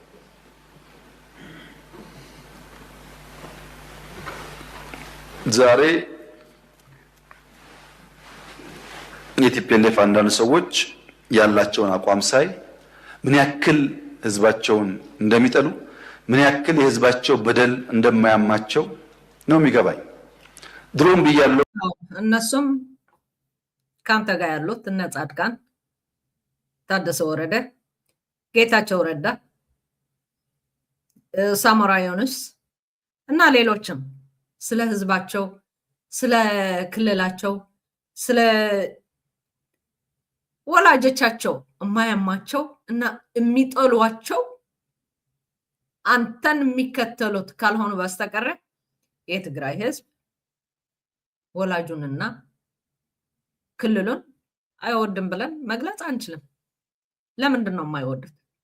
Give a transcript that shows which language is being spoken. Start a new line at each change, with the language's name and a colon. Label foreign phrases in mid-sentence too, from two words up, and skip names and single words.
Amharic: ዛሬ የቲፒኤልኤፍ አንዳንድ ሰዎች ያላቸውን አቋም ሳይ ምን ያክል ህዝባቸውን እንደሚጠሉ፣ ምን ያክል የህዝባቸው በደል እንደማያማቸው ነው የሚገባኝ። ድሮም ብያለሁ። እነሱም ካንተ ጋር ያሉት እነ ጻድቃን ታደሰ ወረደ፣ ጌታቸው ረዳ፣ ሳሞራ ዮኑስ እና ሌሎችም ስለ ህዝባቸው፣ ስለ ክልላቸው፣ ስለ ወላጆቻቸው የማያማቸው እና የሚጠሏቸው አንተን የሚከተሉት ካልሆኑ በስተቀር የትግራይ ህዝብ ወላጁንና ክልሉን አይወድም ብለን መግለጽ አንችልም። ለምንድን ነው የማይወዱት?